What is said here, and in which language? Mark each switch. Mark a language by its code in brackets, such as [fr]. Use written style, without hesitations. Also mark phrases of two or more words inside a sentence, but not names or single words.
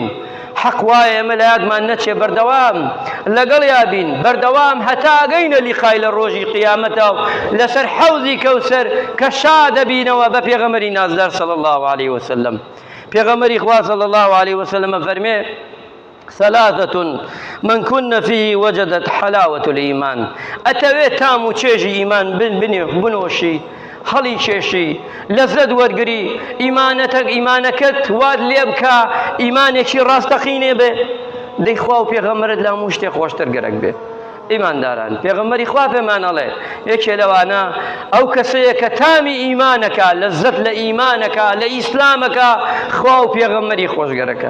[ckb] حەق وایە ئێمە لە یادمان نەچێ، بەردەوام لەگەڵ یابین، بەردەوام هەتا ئەگەینە لیقای لە ڕۆژی قیامەتەوە لەسەر حەوزی کەوسەر کە شا دەبینەوە بە پێغەمبەری نازدار [ar] صلی الله علیه وسلم. [ckb] پێغەمبەری خوا [ar] صلی الله علیه وسلم [ckb] فەرمێ [ar] ثلاثة من كن فيه وجدت حلاوة الإيمان. [ckb] ئەتەوێت تام و چێژی ئیمان بنۆشی، هەڵی کێشی، لەزەت وەرگری، ئیمانەکەت واد لێ بکە ئیمانێکی ڕاستەقینێ بێ، دەی خوا و پێغەمبەرت لە هەموو شتێک خۆشتر گەرەک بێ. ئیمانداران، پێغەمبەری خوا پێمان ئەڵێ یەکێ لەوانە ئەو کەسەیە کە تامی ئیمانەکە، لەزەت لە ئیمانەکە، لە ئیسلامەکە، خوا و پێغەمبەری خۆشگەرەکە.